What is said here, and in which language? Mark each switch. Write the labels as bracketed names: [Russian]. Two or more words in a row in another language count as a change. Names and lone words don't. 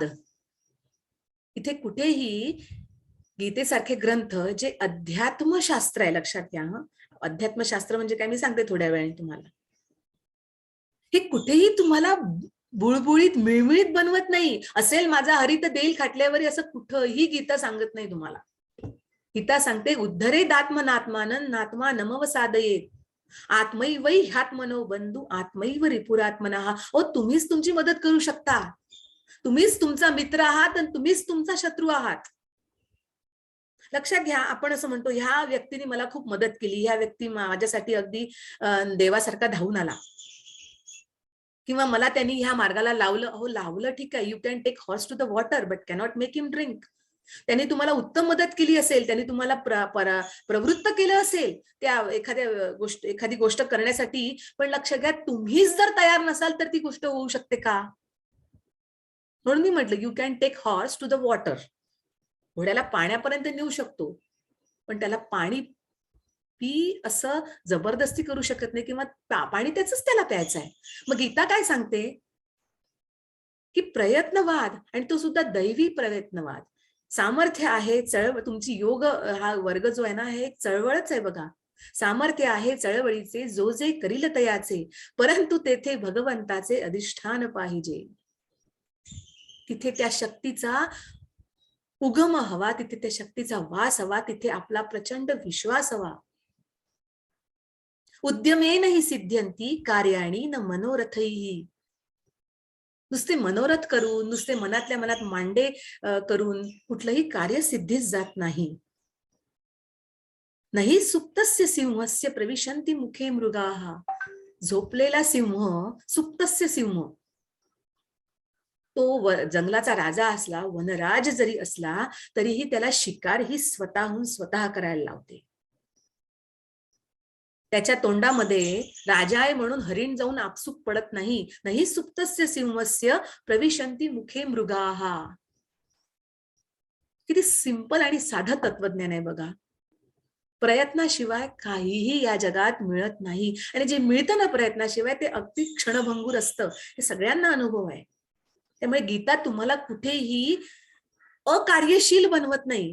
[Marathi] इथे कुठेही गीतेसारखे ग्रंथ जे अध्यात्मशास्त्र आहे, लक्षात घ्या. अध्यात्मशास्त्र म्हणजे काय मी सांगते थोड्या वेळाने तुम्हाला. हे कुठेही तुम्हाला बुळबुळीत मिळमिळीत बनवत नाही. असेल माझा हरित देईल खाटल्यावर, असं कुठंही गीता सांगत नाही तुम्हाला. गीता सांगते [Sanskrit] उद्धरेद आत्मनात्मानं नात्मा नमवसादयेत आत्मैवै ह्यात्मनो बंधू आत्मैव रिपुरात्मनः. [Marathi] ओ, तुम्हीच तुमची मदत करू शकता. तुम्हीच तुमचा मित्र आहात आणि तुम्हीच तुमचा शत्रू आहात. लक्षात घ्या. आपण असं म्हणतो ह्या व्यक्तीने मला खूप मदत केली, ह्या व्यक्ती माझ्यासाठी अगदी देवासारखा धावून आला, किंवा मला त्यांनी ह्या मार्गाला लावलं. हो, लावलं ठीक आहे, [English] You can take horse to the water but cannot make him drink. [Marathi] त्यांनी तुम्हाला उत्तम मदत केली असेल, त्यांनी तुम्हाला प्रवृत्त केलं असेल त्या एखादी गोष्ट करण्यासाठी, पण लक्ष घ्या, तुम्हीच जर तयार नसाल तर ती गोष्ट होऊ शकते का? म्हणून मी म्हटलं [English] you can take horse to the water. [Marathi] घोड्याला पाण्यापर्यंत नेऊ शकतो, पण त्याला पाणी पी असं जबरदस्ती करू शकत नाही, किंवा पाणी त्याच त्याला प्यायचं आहे. मग गीता काय सांगते की प्रयत्नवाद, आणि तो सुद्धा दैवी प्रयत्नवाद. सामर्थ्य आहे, चळवळ. तुमची योग हा वर्ग जो आहे ना, हे एक चळवळच आहे बघा. सामर्थ्य आहे चळवळीचे, जो जे करील तयाचे, परंतु तेथे भगवंताचे अधिष्ठान पाहिजे. तिथे त्या शक्तीचा उगम हवा, तिथे त्या शक्तीचा वास हवा, तिथे आपला प्रचंड विश्वास हवा. [Sanskrit] उद्यमेन हि सिद्ध्यन्ति कार्याणि न मनोरथैः. [Marathi] नुसते मनोरथ करून, नुसते मनातल्या मनात मांडे करून कुठलंही कार्य सिद्धीस जात नाही. [Sanskrit] नाही सुप्तस्य सिंहस्य प्रविशन्ति मुखे मृगाः. [Marathi] झोपलेला सिंह, [Sanskrit] सुप्तस्य सिंह, [Marathi] तो जंगलाचा राजा असला, वनराज जरी असला, तरीही त्याला शिकार ही स्वतःहून स्वतः करायला लावते. त्याच्या तोंडामध्ये राजा आहे म्हणून हरिण जाऊन आपसूक पडत नाही. [Sanskrit] नाही सुप्तस्य सिंहस्य प्रविशन्ति मुखे मृगाः. [Marathi] किती सिंपल आणि साधं तत्वज्ञान आहे बघा. प्रयत्नाशिवाय काहीही या जगात मिळत नाही, आणि जे मिळतं ना प्रयत्नाशिवाय ते अगदी क्षणभंगूर असतं. हे सगळ्यांना अनुभव आहे. त्यामुळे गीता तुम्हाला कुठेही अकार्यशील बनवत नाही.